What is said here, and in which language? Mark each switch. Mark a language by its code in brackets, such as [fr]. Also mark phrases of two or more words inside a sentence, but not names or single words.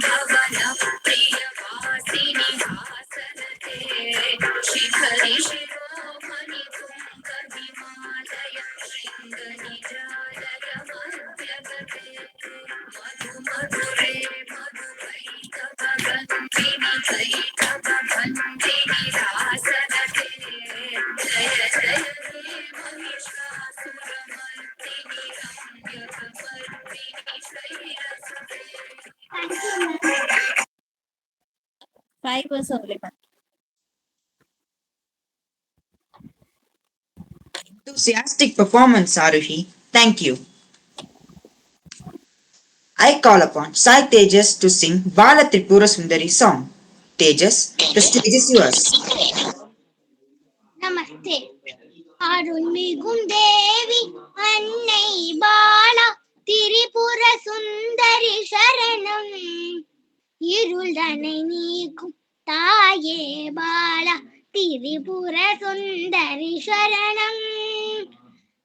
[sa] वनप्रियवासिनि हासरते शिखरि शिरोमणि तुङ्गहिमालय शृङ्गनिजालय मध्यगते मधु मधुरे मधुकैटभगन्धिनि कैटभगन्धिनि रासरते जय जय हे महिषासुरमर्दिनि रम्यकपर्दिनि शैलसुते. [en] Five was only, ma'am. Enthusiastic performance, Aruhi. Thank you. I call upon Sai Tejas to sing Bala Tripura Sundari song. Tejas, the stage is yours. [ta] நமஸ்தே. அருள்மிகும் தேவி அன்னை பாலா திரிபுர சுந்தரி சரணம். இருள்தனை நீக்கும் தாயே பாலா திரிபுர சுந்தரி சரணம்.